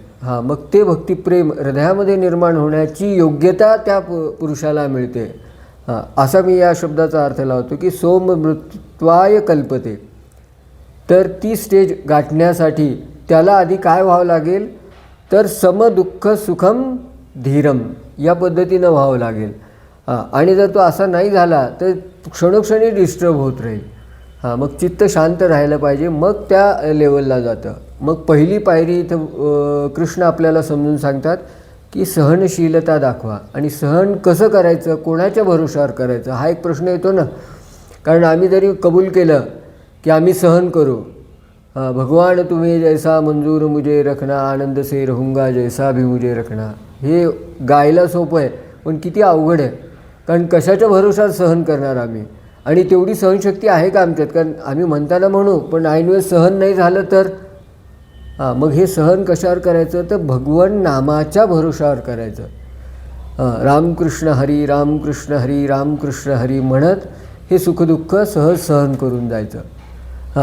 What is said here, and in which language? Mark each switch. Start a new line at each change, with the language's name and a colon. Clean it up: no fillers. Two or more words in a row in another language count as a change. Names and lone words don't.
Marathi: मग ते भक्तिप्रेम हृदयामध्ये निर्माण होण्याची योग्यता त्या पुरुषाला मिळते. असा मी या शब्दाचा अर्थ लावतो की
Sanskrit: सोममृत्वाय कल्पते.
Marathi: तर ती स्टेज गाठण्यासाठी त्याला आधी काय व्हावं लागेल, तर
Sanskrit: समदुःख सुखम धीरम
Marathi: या पद्धतीनं व्हावं लागेल. आणि जर तो असा नाही झाला तर क्षणोक्षणी डिस्टर्ब होत राहील. मग चित्त शांत राहायला पाहिजे, मग त्या लेवलला जातं. मग पहिली पायरी इथं कृष्ण आपल्याला समजून सांगतात की सहनशीलता दाखवा. आणि सहन कसं करायचं, कोणाच्या भरोशावर करायचं, हा एक प्रश्न येतो ना. कारण आम्ही जरी कबूल केलं की आम्ही सहन करू,
Hindi: भगवान तुम्हें जैसा मंजूर मुझे रखना, आनंद से रहूँगा जैसा भी मुझे रखना,
Marathi: हे गायला सोपं आहे पण किती अवघड आहे. कारण कशाच्या भरोशावर सहन करणार आम्ही, आणि तेवढी सहनशक्ती आहे का आमच्यात? कारण आम्ही म्हणताना म्हणू पण ऐनवेळेस सहन नाही झालं तर मग हे सहन कशावर करायचं? तर भगवन नामाच्या भरोशावर करायचं. रामकृष्ण हरी रामकृष्ण हरी रामकृष्ण हरी म्हणत हे सुखदुःख सहज सहन करून जायचं.